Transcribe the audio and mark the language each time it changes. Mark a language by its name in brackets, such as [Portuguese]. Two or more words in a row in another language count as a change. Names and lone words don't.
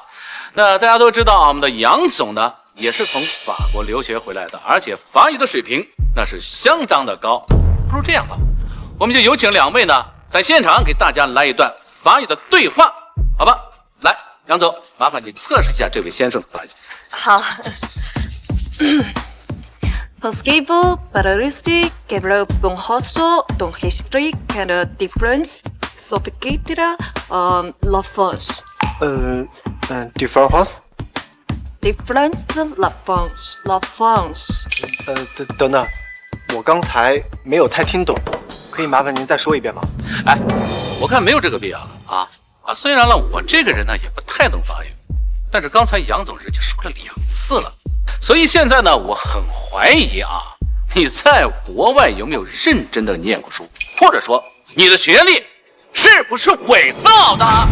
[Chinese] 那大家都知道啊，我们的杨总呢也是从法国留学回来的，而且法语的水平那是相当的高。不如这样吧，我们就有请两位呢在现场给大家来一段法语的对话，好吧？来，杨总，麻烦你测试一下这位先生的法语。好。Pensez-vous parler quel bon hosto dont history and difference sophisticated la France difference difference la France 等等，我刚才没有太听懂，可以麻烦您再说一遍吗？哎，我看没有这个必要了啊！虽然呢我这个人呢也不太懂法语，但是刚才杨总人家说了2次了。所以现在呢，我很怀疑啊，你在国外有没有认真的念过书，或者说你的学历是不是伪造的？